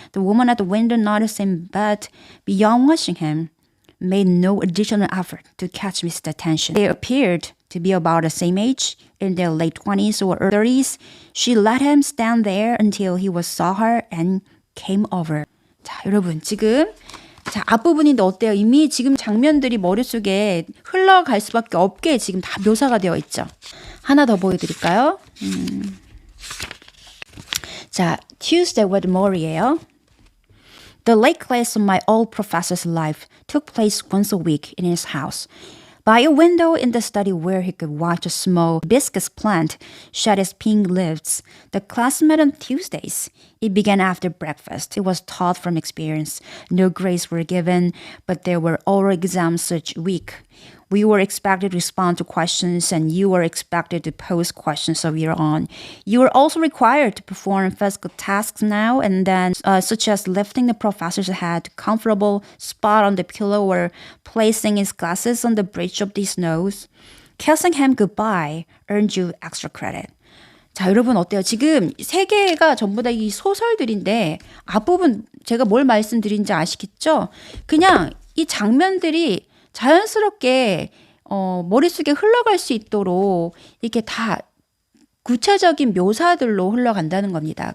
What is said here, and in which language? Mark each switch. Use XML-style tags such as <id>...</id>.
<en>The woman at the window noticed him, but beyond watching him, made no additional effort to catch Mrs. attention. They appeared to be about the same age, in their late 20s or 30s. She let him stand there until he saw her and came over.</en> <ko>자, 여러분 지금 앞부분인데 어때요? 이미 지금 장면들이 머릿속에 흘러갈 수밖에 없게 지금 다 묘사가 되어 있죠. 하나 더 보여드릴까요? 자,</ko> <en>Tuesday with Maury예요. The late class of my old professor's life took place once a week in his house. By a window in the study where he could watch a small hibiscus plant shed its pink leaves, the class met on Tuesdays. It began after breakfast. It was taught from experience. No grades were given, but there were oral exams each week. We were expected to respond to questions, and you were expected to pose questions of your own. You were also required to perform physical tasks now and then, such as lifting the professor's head, comfortable spot on the pillow, or placing his glasses on the bridge of his nose. Kissing him goodbye earned you extra credit.</en> <ko>자, 여러분 어때요? 지금 세 개가 전부 다 이 소설들인데 앞부분 제가 뭘 말씀드린지 아시겠죠? 그냥 이 장면들이 자연스럽게 머릿속에 흘러갈 수 있도록 이렇게 다 구체적인 묘사들로 흘러간다는 겁니다.</ko>